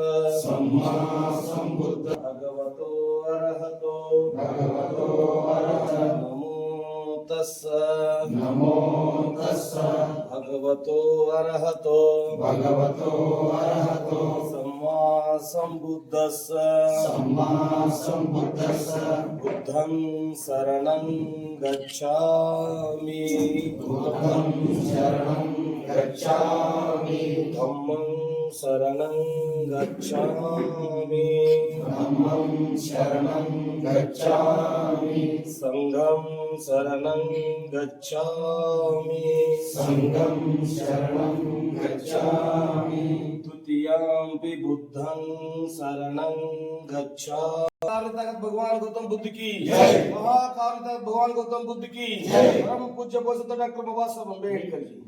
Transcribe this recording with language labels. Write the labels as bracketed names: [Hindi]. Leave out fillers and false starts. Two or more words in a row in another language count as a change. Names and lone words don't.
[Pali] ಭಗವತೋ ಅರ್ಹತೋ ನಮೋ ತಸ್ಸ ಭಗವತೋ ಅರ್ಹತೋ ಸಮ್ಮಾ ಸಂಬುದ್ಧಸ್ಸ ಬುದ್ಧಂ ಶರಣಂ ಗಚ್ಛಾಮಿ ಧಮ್ಮಂ ಶರಣಂ ಗಚ್ಛಾಮಿ धम्मं शरणं गच्छामि ಸಂಘಂ ಶರಣಂ ಗಚ್ಛಾಮಿ संघं शरणं गच्छामि द्वितीयंपि बुद्धं शरणं गच्छामि। [Hindi] भगवान गौतम बुद्ध की जय। महाकाल तक भगवान गौतम बुद्ध की जय। परम पूज्य बोलते डॉक्टर बाबा साहब अम्बेडकर की